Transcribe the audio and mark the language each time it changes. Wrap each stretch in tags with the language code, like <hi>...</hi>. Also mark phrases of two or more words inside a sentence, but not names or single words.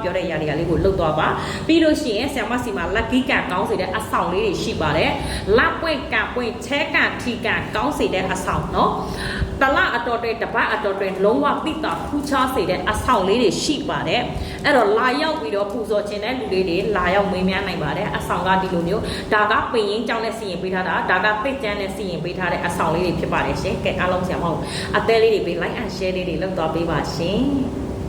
<my>ပြောတဲ့ຢာတွေကလေးကိုလှုပ်သွားပါပြီးလို့ရှိရင်ဆရာမစီမှာလက်ကီးကံကောင်းစေတဲ့အဆောင်လေးတွေရှိပါတယ်လက်ပွင့်ကံပွင့်ချဲကံထီကံကောင်းစေတဲ့အဆောင်နော်တလအတော်တွေတပတ်အတော်တွေလုံးဝပိတာထူးခြားစေတဲ့အဆောင်လေးတွေရှိပါတယ်အဲ့တော့လာရောက်ပြီးတော့ပူဇော်ခြင်းတဲ့လူလေးတွေလာရောက်မေးမြန်းနိုင်ပါတယ်အဆောင်ကဒီလိုမျိုးဒါကပင်ရင်းကြောင်းနဲ့စီရင်ပေးထားတာဒါကပိတ်ကျန်းနဲ့စီရင်ပေးထားတဲ့အဆောင်လေးတွေဖြစ်ပါတယ်ရှင်ကဲအားလုံးဆရာမအသေးလေးတွေပေး</my> <en>like and share</en> <my>လေးတွေလုပ်သွားပေးပါရှင်</my>